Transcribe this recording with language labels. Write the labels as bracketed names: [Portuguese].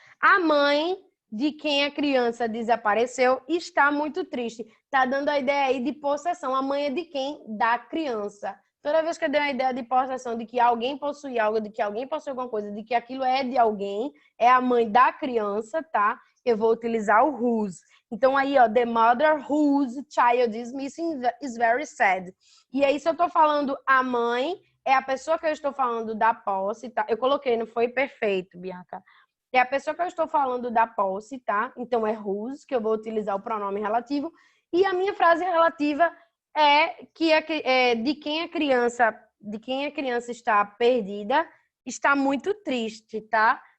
[Portuguese] A mãe de quem a criança desapareceu está muito triste. Tá dando a ideia aí de possessão. A mãe é de quem? Da criança. Toda vez que eu dei uma ideia de possessão, de que alguém possui algo, de que alguém possui alguma coisa, de que aquilo é de alguém, é a mãe da criança, tá? Eu vou utilizar o whose. Então, aí, ó, [English] the mother whose child is missing is very sad. [Portuguese] E aí, se eu tô falando a mãe, é a pessoa que eu estou falando da posse, tá? Eu coloquei, não foi perfeito, Bianca. É a pessoa que eu estou falando da posse, tá? Então, é whose, que eu vou utilizar o pronome relativo. E a minha frase relativa é que de quem a criança está perdida, está muito triste, tá?